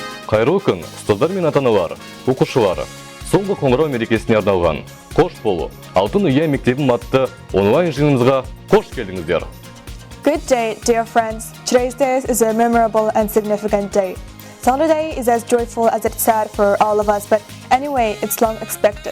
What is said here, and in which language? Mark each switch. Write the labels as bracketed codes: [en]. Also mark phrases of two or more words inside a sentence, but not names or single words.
[kk] Қайырлы күн, ұстаздар мен ата-аналар, оқушылар. Соңғы қоңырау мерекесіне арналған «Қош болу, алтын ұя мектебім» атты онлайн жиынымызға қош келдіңіздер. [en] Good day, dear friends. Today's day is a memorable and significant day. Sunday is as joyful as it's sad for all of us, but anyway, it's long expected.